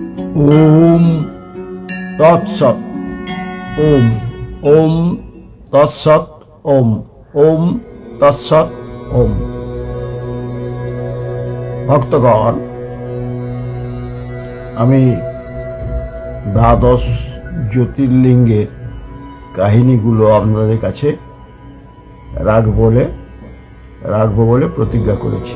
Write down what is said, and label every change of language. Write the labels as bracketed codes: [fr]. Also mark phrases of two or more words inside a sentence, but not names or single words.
[sa] ওম তৎসৎ। ওম ওম তৎসৎ। ওম ওম তৎসৎ। ওম। [bn] ভক্তগণ, আমি দ্বাদশ জ্যোতির্লিঙ্গের কাহিনীগুলো আপনাদের কাছে রাখবো বলে প্রতিজ্ঞা করেছি।